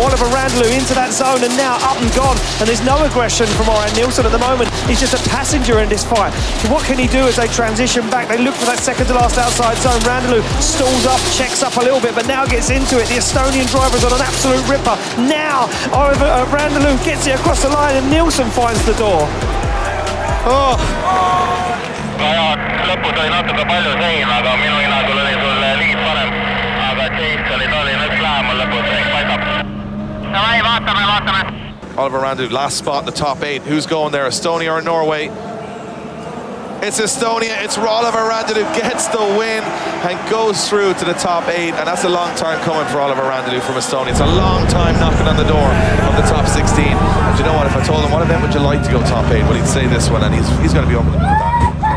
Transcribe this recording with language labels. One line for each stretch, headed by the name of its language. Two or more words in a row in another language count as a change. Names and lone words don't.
English: Oliver Randalou into that zone and now up and gone. And there's no aggression from Orion Nielsen at the moment. He's just a passenger in this fight. So what can he do as they transition back? They look for that second to last outside zone. Randalou stalls up, checks up a little bit, but now gets into it. The Estonian driver's on an absolute ripper. Now Oliver Randalou gets it across the line and Nielsen finds the door.
Estonian: Lõpus oli natuke palju sein, aga minu hinnangul oli sul liid parem. Aga Chase oli üks lähemal lõpus, ehk paistab. Davai, vaatame.
English: Oliver Randalou, last spot in the top 8. Who's going there, Estonia or Norway? It's Estonia, it's Oliver Randalou gets the win and goes through to the top 8, and that's a long time coming for Oliver Randalou from Estonia. It's a long time knocking on the door of the top 16. And you know what, if I told him what event would you like to go top 8, well, he'd say this one, and he's going to be over the moon with that.